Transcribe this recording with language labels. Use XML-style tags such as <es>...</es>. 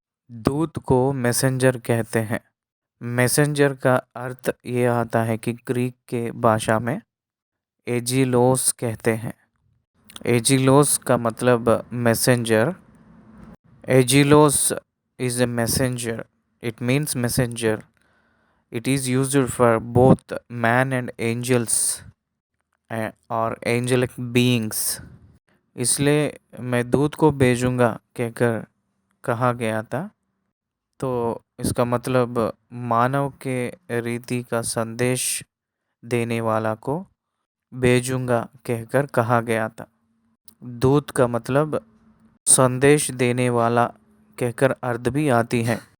<hi>दूत को मैसेंजर कहते हैं। मैसेंजर का अर्थ ये आता है कि ग्रीक के भाषा में एजिलोस कहते हैं। एजिलोस का मतलब messenger.</hi> <en>एजिलोस is a messenger, it means messenger. It is used for both man and angels or angelic beings.</en> <hi>इसलिए मैं दूत को भेजूंगा कहकर कहा गया था, तो इसका मतलब मानव के रीति का संदेश देने वाला को भेजूंगा कहकर कहा गया था। दूत का मतलब संदेश देने वाला कहकर अर्थ भी आती है।</hi>